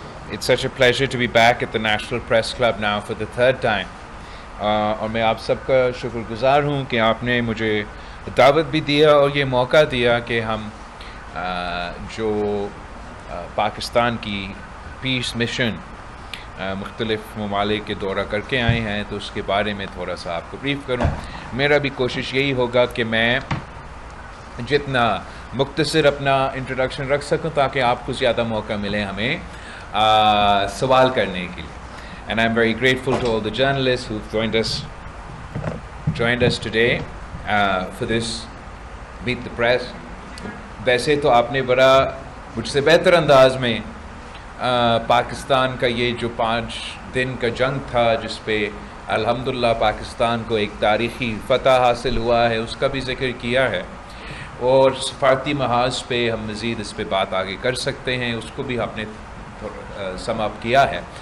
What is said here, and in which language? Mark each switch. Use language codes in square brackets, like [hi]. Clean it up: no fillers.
[en] It's such a pleasure to be back at the National Press Club now for the third time. [ur] اور میں آپ سب کا شکر گزار ہوں کہ آپ نے مجھے دعوت بھی دیا اور یہ موقع دیا کہ ہم جو پاکستان کی پیس مشن مختلف ممالک کے دورہ کر کے آئے ہیں تو اس کے بارے میں تھوڑا سا آپ کو بریف کروں. میرا بھی کوشش یہی ہوگا کہ میں جتنا مختصر اپنا انٹروڈکشن رکھ سکوں تاکہ آپ کو زیادہ موقع ملے ہمیں سوال کرنے کے لیے. [en] And I'm very grateful to all the journalists who've joined us today for this Meet the Press. [ur] ویسے تو آپ نے بڑا مجھ سے بہتر انداز میں پاکستان کا یہ جو 5 دن کا جنگ تھا جس پہ الحمدللہ پاکستان کو ایک تاریخی فتح حاصل ہوا ہے اس کا بھی ذکر کیا ہے، اور سفارتی محاذ پہ ہم مزید اس پہ بات آگے کر سکتے ہیں، اس کو بھی ہم نے سم اپ کیا ہے.